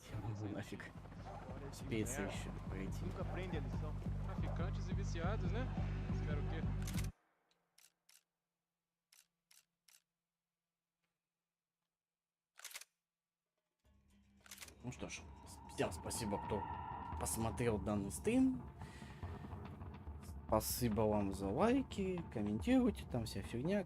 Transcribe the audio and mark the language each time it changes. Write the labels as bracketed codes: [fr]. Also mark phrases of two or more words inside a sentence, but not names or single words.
[ru] Нафиг. Успеется еще пройти. [pt] Nunca aprende a lição. Traficantes e viciados, né? Espero o quê? [ru] Ну что ж, всем спасибо, кто посмотрел данный стрим. Спасибо вам за лайки, комментируйте, там вся фигня.